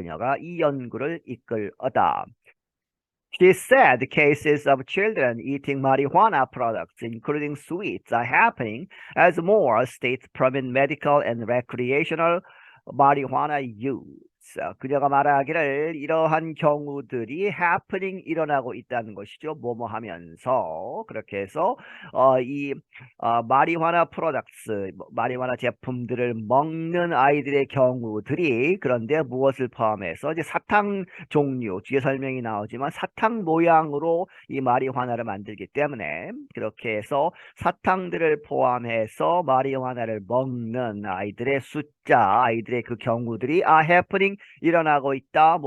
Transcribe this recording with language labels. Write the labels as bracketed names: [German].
[Korean] 그녀가 이 연구를 이끌었다. [English] She said cases of children eating marijuana products, including sweets, are happening as more states permit medical and recreational marijuana use. [Korean] 그녀가 말하기를 이러한 경우들이 happening 일어나고 있다는 것이죠. 뭐뭐 하면서 그렇게 해서 마리화나 프로덕트, 마리화나 제품들을 먹는 아이들의 경우들이 그런데 무엇을 포함해서 이제 사탕 종류 뒤에 설명이 나오지만 사탕 모양으로 이 마리화나를 만들기 때문에 그렇게 해서 사탕들을 포함해서 마리화나를 먹는 아이들의 숫자, 아이들의 그 경우들이 [English] are happening [Korean] 일어나고 있다.